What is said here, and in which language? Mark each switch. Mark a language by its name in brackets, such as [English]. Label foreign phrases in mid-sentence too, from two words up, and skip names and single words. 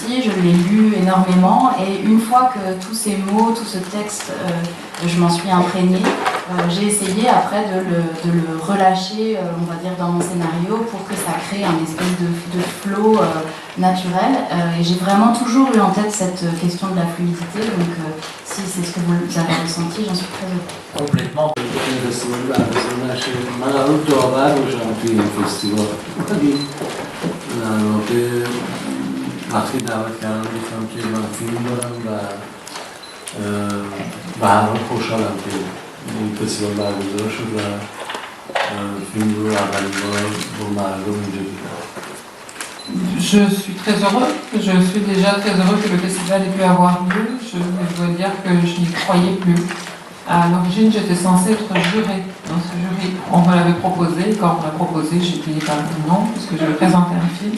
[French] Je l'ai lu énormément et une fois que tous ces mots, tout ce texte, je m'en suis imprégnée, j'ai essayé après de le relâcher, on va dire, dans mon scénario pour que ça crée un espèce de flow naturel. Et j'ai vraiment toujours eu en tête cette question de la fluidité, donc si c'est ce que vous avez ressenti, j'en suis très heureuse. Complètement. [Persian] وقتی دعوت کردم گفتم که من فیلم دارم و هر حال خوشحالم که این فستیوال برگزار شد و فیلم رو اولین بار با مردم اینجا دیدم. [French] Je suis très heureux, je suis déjà très heureux que le festival ait pu avoir lieu. Je dois dire que je n'y croyais plus. À l'origine, j'étais censée être jurée dans ce jury. On me l'avait proposé, quand on m'a proposé, j'ai dit non, puisque je vais présenter un film.